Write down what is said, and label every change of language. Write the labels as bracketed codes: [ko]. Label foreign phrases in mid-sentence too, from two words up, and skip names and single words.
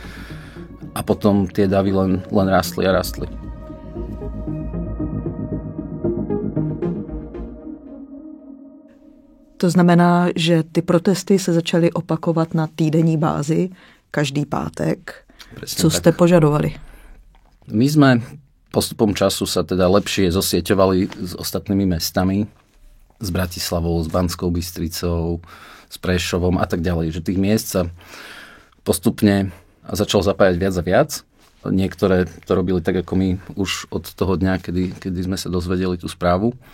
[sk] A potom tie davy len rástli a rástli. [cs] To znamená, že ty protesty se začaly opakovat na týdenní bázi každý pátek. [sk] Presne [cs] Co tak [sk] ste požadovali? My sme postupom času sa teda lepšie zosieťovali s ostatnými mestami, s Bratislavou, s Banskou Bystricou, s Prešovom a tak ďalej. Že tých miest sa postupne začalo zapájať viac a viac. Niektoré to robili tak, ako my už od toho dňa, kedy sme sa dozvedeli tú správu.